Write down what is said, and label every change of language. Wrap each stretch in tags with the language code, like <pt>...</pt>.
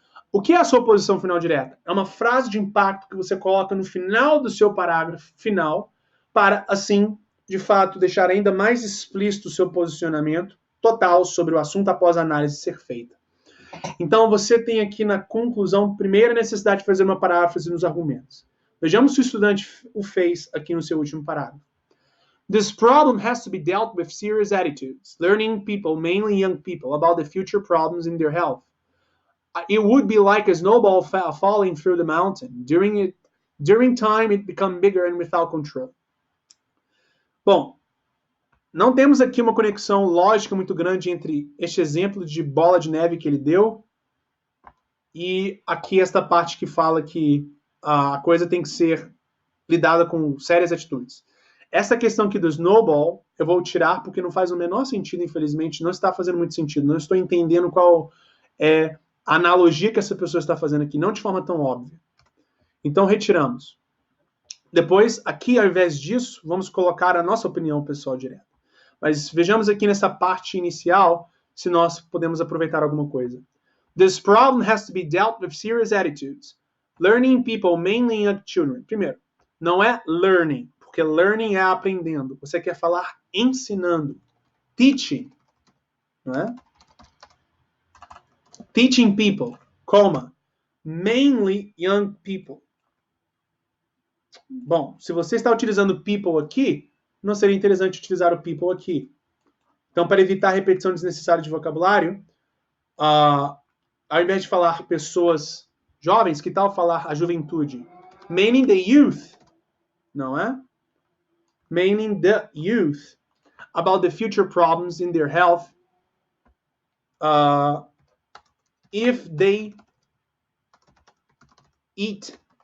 <pt>O que é a sua posição final direta? É uma frase de impacto que você coloca no final do seu parágrafo final, para assim, de fato, deixar ainda mais explícito o seu posicionamento total sobre o assunto após a análise ser feita. Então, você tem aqui na conclusão, primeira necessidade de fazer uma paráfrase nos argumentos. Vejamos se o estudante o fez aqui no seu último parágrafo.</pt> <en>This problem has to be dealt with serious attitudes, learning people, mainly young people, about the future problems in their health. It would be like a snowball falling through the mountain. During time, it becomes bigger and without control.</en> <pt>Bom, não temos aqui uma conexão lógica muito grande entre este exemplo de bola de neve que ele deu e aqui esta parte que fala que a coisa tem que ser lidada com sérias atitudes. Essa questão aqui do snowball, eu vou tirar porque não faz o menor sentido, infelizmente, não está fazendo muito sentido, não estou entendendo qual é a analogia que essa pessoa está fazendo aqui, não de forma tão óbvia. Então, retiramos. Depois, aqui, ao invés disso, vamos colocar a nossa opinião pessoal direta. Mas vejamos aqui nessa parte inicial se nós podemos aproveitar alguma coisa.</pt> <en>This problem has to be dealt with serious attitudes. Learning people, mainly young children.</en> <pt>Primeiro, não é learning, porque learning é aprendendo. Você quer falar ensinando.</pt> <en>Teaching.</en> <pt>Não é?</pt> <en>Teaching people, comma, mainly young people.</en> <pt>Bom, se você está utilizando people aqui, não seria interessante utilizar o people aqui. Então, para evitar repetição desnecessária de vocabulário, ao invés de falar pessoas jovens, que tal falar a juventude?</pt> <en>Meaning the youth,</en> <pt>não é?</pt> <en>Meaning the youth about the future problems in their health if they eat</en>